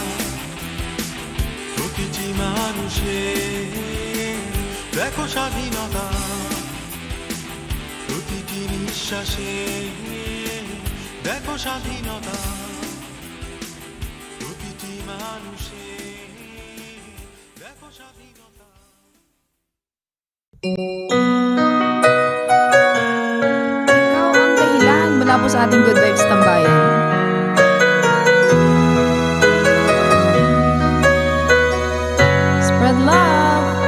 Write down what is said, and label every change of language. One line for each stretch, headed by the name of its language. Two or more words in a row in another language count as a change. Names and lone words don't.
Bangla: প্রতিটি মানুষের, দেখো স্বাধীনতা প্রতিটি নিঃশ্বাসে, দেখো স্বাধীনতা প্রতিটি মানুষের, দেখো স্বাধীনতা।
Filipino: Ikaw ang dahilan mula po sa ating Good Vibes Tambayan.
English: Spread love.